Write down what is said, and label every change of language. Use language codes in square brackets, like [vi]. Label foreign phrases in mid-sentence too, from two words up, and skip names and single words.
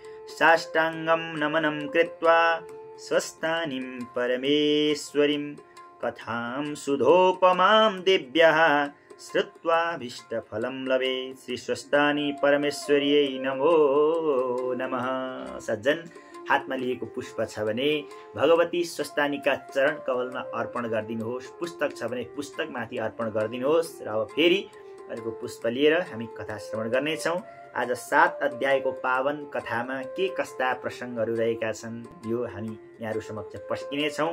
[sa] साष्टाङ्गं नमनं कृत्वा स्वस्तानीं परमेश्वरीं कथां सुधोपमां दिव्यः श्रुत्वाभीष्टफलं लभेत्। श्री स्वस्तानी परमेश्वर्यै नमो नमः। [ne] सज्जन हातमा लिएको पुष्प छ भने भगवती स्वस्तानीका चरण कमलमा अर्पण गरिदिनुहोस्। पुस्तक छ भने पुस्तकमाथि अर्पण गरिदिनुहोस्। र अब फेरि अर्को पुष्प लिएर हामी कथा श्रवण गर्नेछौँ। आज 7 अध्यायको पावन कथामा के कस्ता प्रसङ्गहरू रहेका छन् यो हामी यहाँहरू समक्ष पस्किनेछौँ।